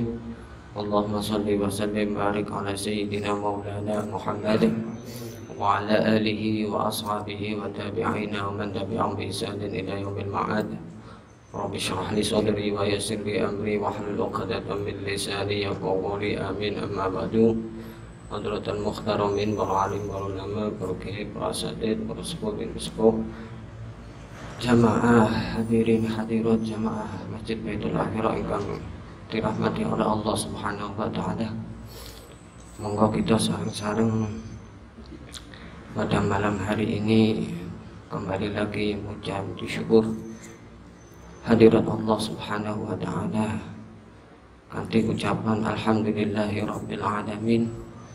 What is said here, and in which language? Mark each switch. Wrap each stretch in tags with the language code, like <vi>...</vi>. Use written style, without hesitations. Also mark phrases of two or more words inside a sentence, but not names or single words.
<ar>اللهم صل وسلم بارك على سيدنا مولانا محمد وعلى آله وأصحابه وتابعين ومن تبعهم بإحسان إلى يوم المعاد. رب اشرح لي صدري ويسر لي أمري واحلل عقدة من لساني يفقهوا قولي. آمين. أما بعد. حضرة المحترمين والعالم والعلماء,</ar> <jv>para kiai, para asatidz, para sepuh bin sepuh, jamaah hadirin hadirat jamaah Masjid Baitul Akhirah ingkang</jv> <id>dirahmati oleh</id> <jv>Allah</jv> <ar>سبحانه وتعالى.</ar> <jv>Monggo kita sareng-sareng</jv> <id>pada malam hari ini kembali lagi mengucap syukur hadirat Allah</id> <ar>سبحانه وتعالى</ar> <jv>kanthi ucapan</jv> <ar>الحمد لله رب العالمين</ar>